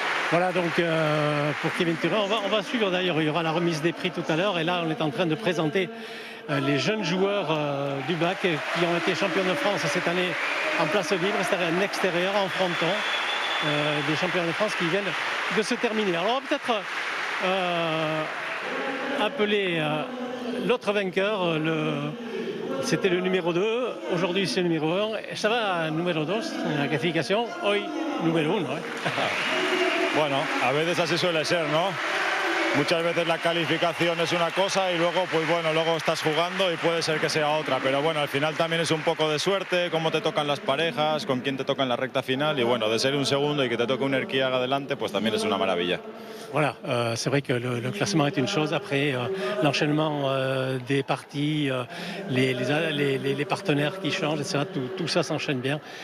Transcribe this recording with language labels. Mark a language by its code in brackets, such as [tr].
[fr] Voilà donc pour Kevin Turin, on va suivre d'ailleurs, il y aura la remise des prix tout à l'heure et là on est en train de présenter les jeunes joueurs du BAC qui ont été champions de France cette année en place libre, c'est-à-dire en extérieur, en fronton, des champions de France qui viennent de se terminer. Alors on va peut-être appeler l'autre vainqueur, c'était le numéro 2, aujourd'hui c'est le numéro 1. Ça va, numéro 2, la clasification, hoy numéro 1. ¿Eh? [es] Bueno, a veces así suele ser, ¿no? Muchas veces la calificación es una cosa y luego, pues bueno, luego estás jugando y puede ser que sea otra. Pero bueno, al final también es un poco de suerte, cómo te tocan las parejas, con quién te toca en la recta final. Y bueno, de ser un segundo y que te toque un Erquiaga adelante, pues también es una maravilla. [fr] Voilà, c'est vrai que le classement est une chose. Après, l'enchaînement des parties, les partenaires qui changent, etc., tout ça s'enchaîne bien.